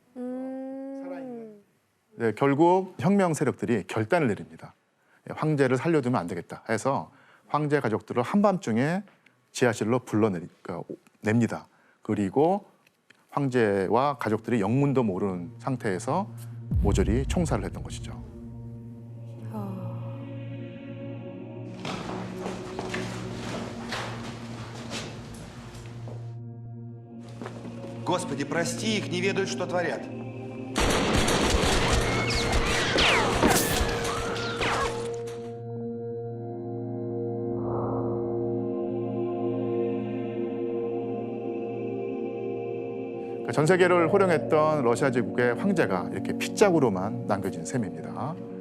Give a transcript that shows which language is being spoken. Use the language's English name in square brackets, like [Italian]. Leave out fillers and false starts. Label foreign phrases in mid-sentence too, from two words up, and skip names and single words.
[Korean] 네, 결국 혁명 세력들이 결단을 내립니다. 황제를 살려두면 안 되겠다 해서 황제 가족들을 한밤중에 지하실로 냅니다. 그리고 황제와 가족들이 영문도 모르는 상태에서 모조리 총살을 했던 것이죠. [Russian] Господи, прости их, не ведают, что творят. [Korean] 전 세계를 호령했던 러시아 제국의 황제가 이렇게 핏자국으로만 남겨진 셈입니다.